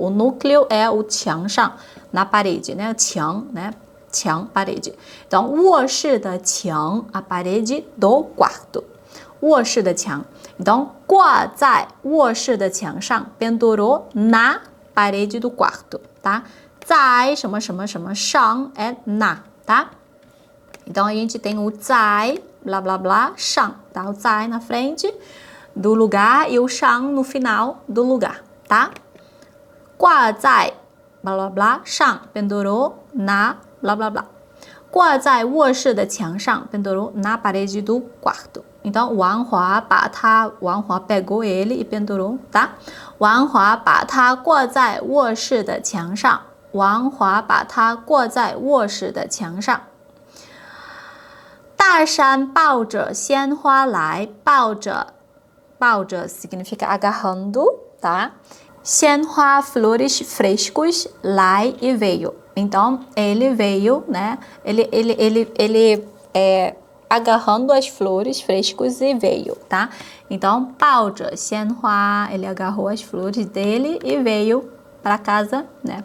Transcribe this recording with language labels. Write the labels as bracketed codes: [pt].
[pt] O núcleo é o [zh] 墙上, [pt] na parede, né? 墙, né? 墙, parede. Então, [zh] 卧室的墙, [pt] a parede do quarto. [zh] 卧室的墙. [pt] Então, [zh] 挂在卧室的墙上, [pt] pendurou na parede do quarto, tá? [zh] 在什么什么什么上 [pt] é na, tá? Então, a gente tem o 在, blá, blá, blá, 上, tá? O 在 na frente do lugar e o 上 no final do lugar, tá? [zh] 挂在, [pt] blá, blá, blá, 上, pendurou na, blá, blá, blá. [zh] 挂在卧室的墙上, [pt] pendurou na parede do quarto. Então, Wang Hua pegou ele e pendurou, tá? [zh] Wang Hua 把它挂在卧室的墙上. Wang Hua 把它挂在卧室的墙上。大山抱着鲜花来，抱着 [pt] significa agarrando, [zh] tá? 鲜花 [pt] flores frescos, 来 e veio. Então, ele veio, né? Ele agarrando as flores frescos e veio, tá? Então, [zh] 抱着鲜花, [pt] ele agarrou as flores dele e veio para casa, né?